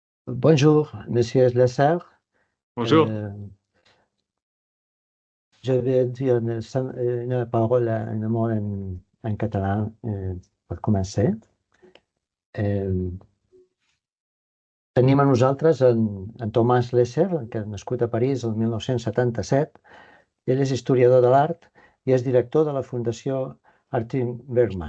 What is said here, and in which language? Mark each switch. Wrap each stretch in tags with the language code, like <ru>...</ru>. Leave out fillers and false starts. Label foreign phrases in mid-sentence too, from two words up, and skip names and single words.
<fr>Bonjour, Monsieur Lesser. Bonjour. Euh, je vais dire une parole, un mot en catalan</fr> <ca>per començar. Eh, Tenim a nosaltres en Tomàs Lesser, que és nascut a París el 1977. Ell és historiador de l'art i és director de la Fundació Artin Bergman.</ca>